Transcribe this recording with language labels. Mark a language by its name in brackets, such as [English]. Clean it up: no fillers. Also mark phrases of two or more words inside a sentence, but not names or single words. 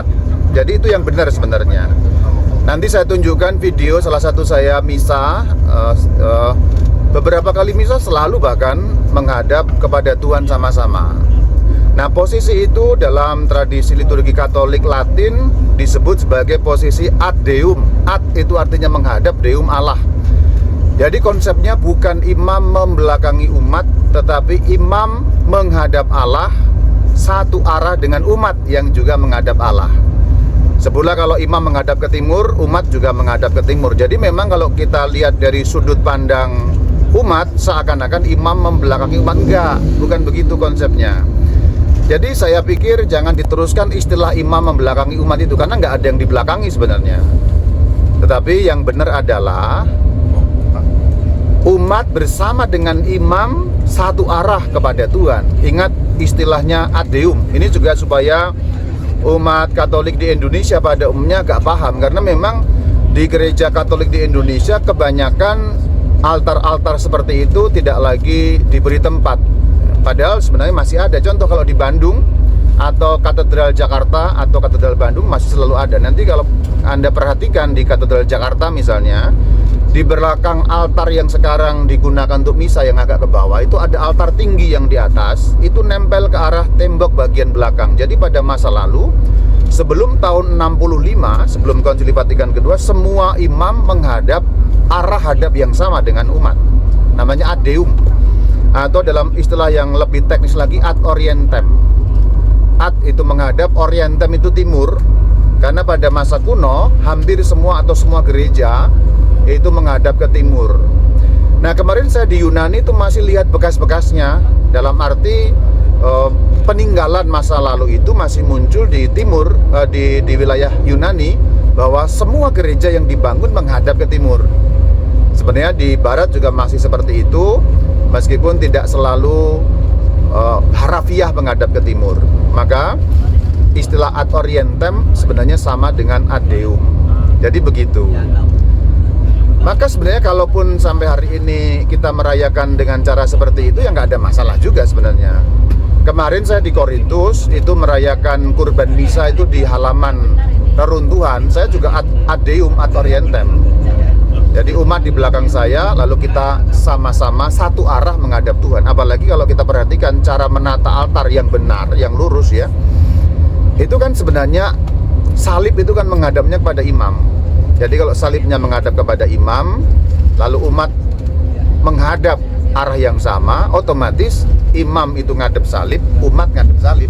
[Indonesian] Jadi itu yang benar sebenarnya. Nanti saya tunjukkan video salah satu saya misa, beberapa kali misa selalu bahkan menghadap kepada Tuhan sama-sama. Nah, posisi itu dalam tradisi liturgi Katolik Latin disebut sebagai posisi [Latin] ad deum. [Indonesian] Ad itu artinya menghadap, deum Allah. Jadi konsepnya bukan imam membelakangi umat, tetapi imam menghadap Allah satu arah dengan umat yang juga menghadap Allah. Sebelah kalau imam menghadap ke timur, umat juga menghadap ke timur. Jadi memang kalau kita lihat dari sudut pandang umat, seakan-akan imam membelakangi umat. Enggak, bukan begitu konsepnya. Jadi saya pikir jangan diteruskan istilah imam membelakangi umat itu, karena nggak ada yang dibelakangi sebenarnya. Tetapi yang benar adalah umat bersama dengan imam satu arah kepada Tuhan. Ingat istilahnya [Latin] ad deum. [Indonesian] Ini juga supaya umat Katolik di Indonesia pada umumnya agak paham, karena memang di gereja Katolik di Indonesia kebanyakan altar-altar seperti itu tidak lagi diberi tempat. Padahal sebenarnya masih ada. Contoh kalau di Bandung atau Katedral Jakarta atau Katedral Bandung masih selalu ada. Nanti kalau Anda perhatikan di Katedral Jakarta misalnya, di belakang altar yang sekarang digunakan untuk misa yang agak ke bawah, itu ada altar tinggi yang di atas, itu nempel ke arah tembok bagian belakang. Jadi pada masa lalu, sebelum tahun 65, sebelum Konsili Vatikan kedua, semua imam menghadap arah hadap yang sama dengan umat. Namanya [Latin] ad deum. [Indonesian] Atau dalam istilah yang lebih teknis lagi, [Latin] ad orientem. [Indonesian] Ad itu menghadap, orientem itu timur. Karena pada masa kuno hampir semua atau semua gereja itu menghadap ke timur. Nah, kemarin saya di Yunani itu masih lihat bekas-bekasnya. Dalam arti peninggalan masa lalu itu masih muncul di timur, di wilayah Yunani, bahwa semua gereja yang dibangun menghadap ke timur. Sebenarnya di barat juga masih seperti itu, meskipun tidak selalu harafiah menghadap ke timur. Maka istilah [Latin] ad orientem [Indonesian] sebenarnya sama dengan [Latin] ad deum. [Indonesian] Jadi begitu. Maka sebenarnya kalaupun sampai hari ini kita merayakan dengan cara seperti itu, ya nggak ada masalah juga sebenarnya. Kemarin saya di Korintus itu merayakan kurban misa itu di halaman reruntuhan. Saya juga [Latin] ad deum, ad orientem. [Indonesian] Jadi umat di belakang saya, lalu kita sama-sama satu arah menghadap Tuhan. Apalagi kalau kita perhatikan cara menata altar yang benar, yang lurus ya. Itu kan sebenarnya salib itu kan menghadapnya kepada imam. Jadi kalau salibnya menghadap kepada imam, lalu umat menghadap arah yang sama, otomatis imam itu ngadep salib, umat ngadep salib.